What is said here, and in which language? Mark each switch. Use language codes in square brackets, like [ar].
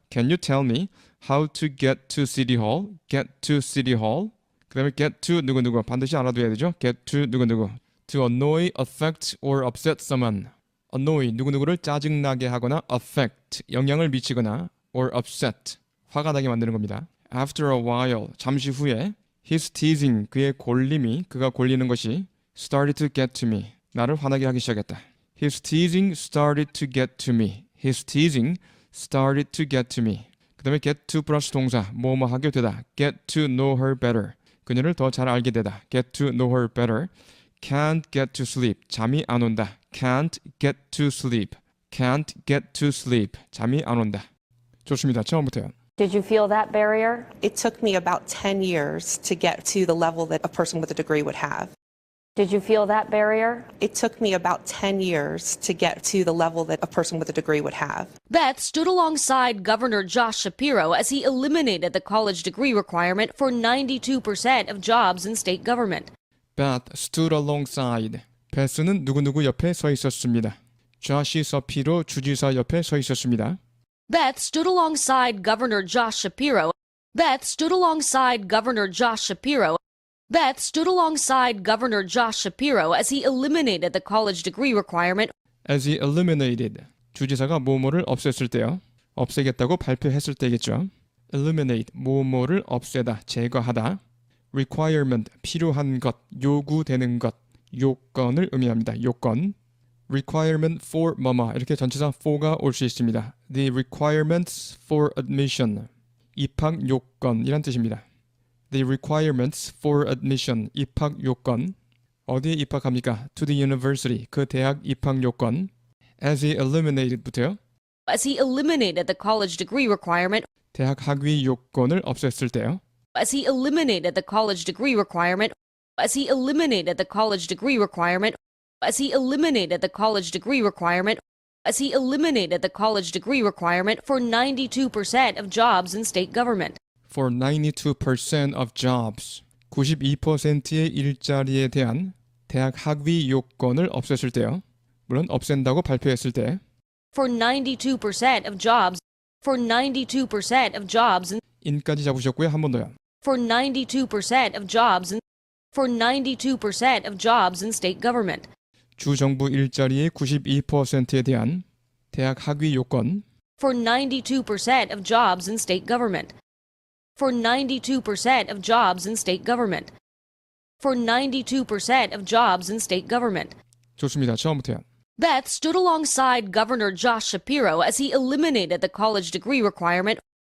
[en] Can you tell me how to get to City Hall? Get to City Hall. [ko] 그 다음에 [en] get to [ko] 누구누구 반드시 알아둬야 되죠. [en] Get to 누구누구. To annoy, affect, or upset someone. [ko] annoy, 누구누구를 짜증나게 하거나 affect, 영향을 미치거나 or upset, 화가 나게 만드는 겁니다. [en] After a while, [ko] 잠시 후에 [en] his teasing, [ko] 그의 골림이, 그가 골리는 것이 [en] started to get to me, [ko] 나를 화나게 하기 시작했다. [en] His teasing started to get to me. His teasing started to get to me. [ko] 그 다음에 get to 플러스 동사, 뭐뭐 하게 되다. [en] Get to know her better. [ko] 그녀를 더 잘 알게 되다. [en] Get to know her better. Can't get to sleep. [ko] 잠이 안 온다. [en] Can't get to sleep. Can't get to sleep. [ko] 잠이 안 온다. 좋습니다. 처음부터요. [en] Did you feel that barrier? It took me about 10 years to get to the level that a person with a degree would have. Did you feel that barrier? It took me about 10 years to get to the level that a person with a degree would have. Beth stood alongside Governor Josh Shapiro as he eliminated the college degree requirement for 92% of jobs in state government. Beth stood alongside. [ko] 베스는 누구누구 옆에 서 있었습니다. 조시 서피로 주지사 옆에 서 있었습니다. [en] Beth stood alongside Governor Josh Shapiro. Beth stood alongside Governor Josh Shapiro. Beth stood alongside Governor Josh Shapiro as he eliminated the college degree requirement. As he eliminated. [ko] 주지사가 뭐뭐를 없앴을 때요. 없애겠다고 발표했을 때겠죠. [en] Eliminate. [ko] 뭐뭐를 없애다, 제거하다. [en] Requirement. [ko] 필요한 것, 요구되는 것, 요건을 의미합니다. 요건. [en] Requirement for [ko] 뭐뭐 이렇게 전치사 for가 올 수 있습니다. [en] The requirements for admission. [ko] 입학 요건이란 뜻입니다. [en] The requirements for admission. [ko] 입학 요건. 어디에 입학합니까? [en] To the university. [ko] 그 대학 입학 요건. [en] As he eliminated부터요. As he eliminated the college degree requirement. [ko] 대학 학위 요건을 없앴을 때요. [en] As he eliminated the college degree requirement. As he eliminated the college degree requirement. As he eliminated the college degree requirement. As he eliminated the college degree requirement for 92% of jobs in state government. For 92% of jobs. [ko] 92%의 일자리에 대한 대학 학위 요건을 없앴을 때요. 물론 없앤다고 발표했을 때. [en] For 92% of jobs. For 92% of jobs in [ko] 인까지 잡으셨고요. 한 번 더요. [en] For 92% of jobs in For 92% of jobs in state government. [ko] 주정부 일자리의 92%에 대한 대학 학위 요건. [en] For 92% of jobs in state government. For 92% of jobs in state government. For 92% of jobs in state government. [ko] 좋습니다. 처음부터요. [en] Beth stood alongside Governor Josh Shapiro as he eliminated the college degree requirement.